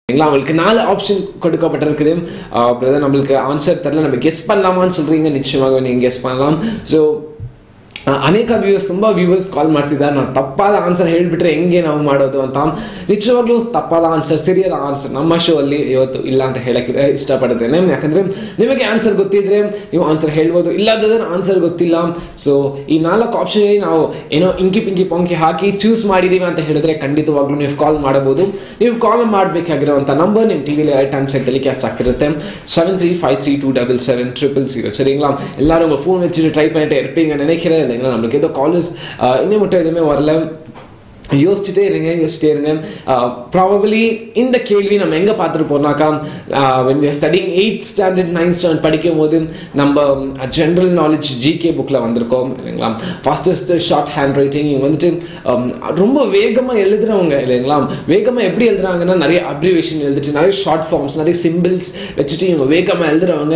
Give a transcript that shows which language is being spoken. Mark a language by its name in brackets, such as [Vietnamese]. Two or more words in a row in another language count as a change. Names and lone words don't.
[Tamil] உங்களுக்கு 4 ஆப்ஷன் கொடுக்கப்பட்டிருக்குது. பிரதர் நம்மளுக்கு ஆன்சர் தெரியல, நம்ம கெஸ் பண்ணலாமான்னு சொல்றீங்க. நிச்சயமாக நீங்க கெஸ் பண்ணலாம். [Kannada] ஸோ ಅನೇಕ ವ್ಯೂವರ್ಸ್ ತುಂಬ ವ್ಯೂವರ್ಸ್ ಕಾಲ್ ಮಾಡ್ತಿದ್ದಾರೆ, ನಾನು ತಪ್ಪಾದ ಆನ್ಸರ್ ಹೇಳಿಬಿಟ್ರೆ ಹೆಂಗೆ ನಾವು ಮಾಡೋದು ಅಂತ. ನಿಜವಾಗ್ಲೂ ತಪ್ಪಾದ ಆನ್ಸರ್, ಸರಿಯಾದ ಆನ್ಸರ್ ನಮ್ಮ ಶೋ ಅಲ್ಲಿ ಇವತ್ತು ಇಲ್ಲ ಅಂತ ಹೇಳಕ್ಕೆ ಇಷ್ಟಪಡ್ತೇನೆ. ಯಾಕಂದ್ರೆ ನಿಮಗೆ ಆನ್ಸರ್ ಗೊತ್ತಿದ್ರೆ ನೀವು ಆನ್ಸರ್ ಹೇಳ್ಬೋದು, ಇಲ್ಲದ್ರೆ ಆನ್ಸರ್ ಗೊತ್ತಿಲ್ಲ. ಸೊ ಈ 4 ಆಪ್ಷನ್ ನಾವು ಏನೋ [English] inky pinky ponky [Kannada] ಹಾಕಿ ಚೂಸ್ ಮಾಡಿದೀವಿ ಅಂತ ಹೇಳಿದ್ರೆ ಖಂಡಿತವಾಗ್ಲೂ ನೀವು ಕಾಲ್ ಮಾಡಬಹುದು. ನೀವು ಕಾಲ್ ಮಾಡಬೇಕಾಗಿರುವಂಥ ನಂಬರ್ ನಿಮ್ಮ ಟಿವಿಲಿ [English] right time set telecast [Kannada] ಆಗ್ತಿರುತ್ತೆ 7353277000. [Tamil] சரிங்களா? எல்லாரும் உங்க ஃபோன் வச்சுட்டு ட்ரை பண்ணிட்டே இருப்பீங்க நினைக்கிறேன். நம்மளுக்கு ஏதோ காலேஜ் இன்னும் மட்டும் எதுவுமே வரல, யோசிச்சுட்டே இருங்க. ப்ராபபிளி இந்த கேள்வி நம்ம எங்கே பார்த்துட்டு போனாக்கா, [English] when we are studying 8th standard 9th standard [Tamil] படிக்கும் போது நம்ம [English] general knowledge GK [Tamil] புக்கில் வந்திருக்கோம் இல்லைங்களா. [English] fastest short hand writing [Tamil] வந்துட்டு ரொம்ப வேகமாக எழுதுறவங்க இல்லைங்களா. வேகமாக எப்படி எழுதுறாங்கன்னா நிறைய அப்ரிவேஷன் எழுதிட்டு நிறைய [English] short forms [Tamil] நிறைய சிம்பிள்ஸ் வச்சுட்டு இவங்க வேகமாக எழுதுறவங்க.